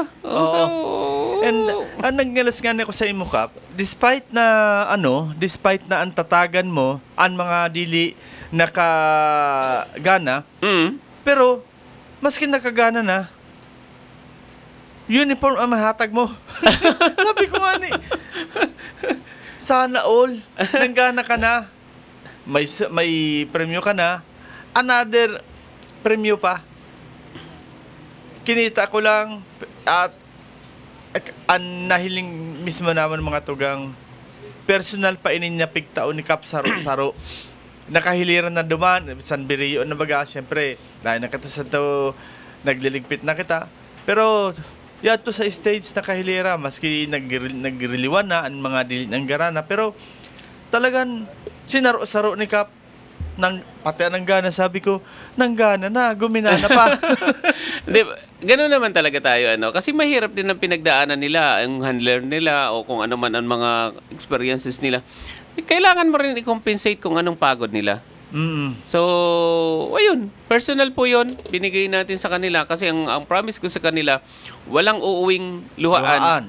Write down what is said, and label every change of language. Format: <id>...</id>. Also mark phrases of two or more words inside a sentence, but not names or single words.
<bik>And naggalas nga ako sa imo, Kap, despite na ang tatagan mo, ang mga dili nakagana, pero maski nakagana na, uniform ang mahatag mo. Sabi ko nga sana all, nanggana ka na, may premyo ka na, another premyo pa. Kinita ko lang at ang nahiling mismo naman mga tugang personal pa inin niya pigtao ni Kap saro-saro. Nakahiliran na duman, San Birio na baga, syempre, dahil nakatasan to, nagliligpit na kita. Pero, yato sa stage nakahilira, maski nagriliwan na ang mga dilit ng garana. Pero, talagang sinaro-saro ni Kap. Pati ang gana, sabi ko, nanggana na, guminana pa.</bik> <tl>Ganun naman talaga tayo, kasi mahirap din ang pinagdaanan nila, ang handler nila, o kung ano man ang mga experiences nila. Kailangan mo rin i-compensate kung anong pagod nila. So, ayun, personal po yun, binigay natin sa kanila, kasi ang promise ko sa kanila, walang uuwing luhaan.</tl>